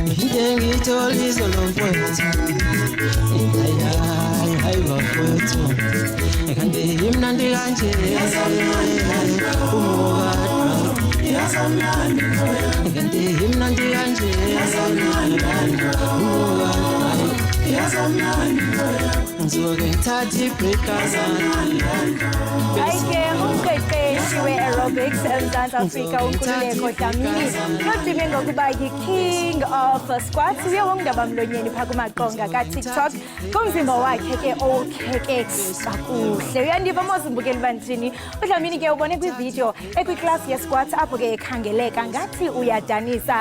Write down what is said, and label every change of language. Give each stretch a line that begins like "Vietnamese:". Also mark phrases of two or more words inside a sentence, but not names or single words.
Zulu: kanti ngitholisa lo mfowethu hayi bafowethu kanti imnandi kanje kanti imnandi kanje ngizoke ngithathe ibreak
Xhosa: Ayike umqeqeshi we-aerobics eMzantsi Afrika uNkululeko Dlamini nodume ngokuba yi-
English: king of squats
Xhosa: uye wongindaba mlonyeni phaa kumaqonga kaTikTok kumzimba wakhe ke okheke kakuhle. Uyandiva mozimbukeli bantini uDlamini ke ubone kwividiyo ekwiklasi ye-squats apho ke ekhangeleka ngathi uyadanisa.